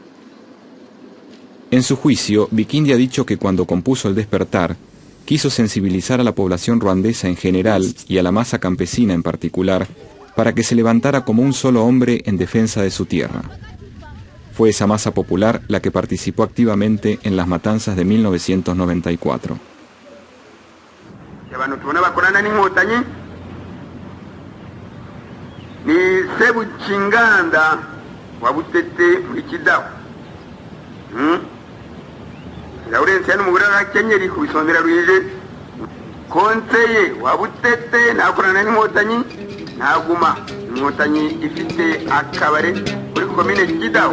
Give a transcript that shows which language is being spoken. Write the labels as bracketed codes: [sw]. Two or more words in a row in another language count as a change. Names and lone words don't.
[es] En su juicio, Bikindi ha dicho que cuando compuso El despertar, quiso sensibilizar a la población ruandesa en general y a la masa campesina en particular, para que se levantara como un solo hombre en defensa de su tierra. Fue esa masa popular la que participó activamente en las matanzas de 1994. [rw] Abantu tubona bakorana n'inkotanyi ni Sebukinganda wa Butete muri Kidaho. Lawrence n'umugore wa Kenyeri ku bisondera rwije konseye wa Butete nakorana n'inkotanyi ntaguma inkotanyi ifite akabare kuri komine Kidaho.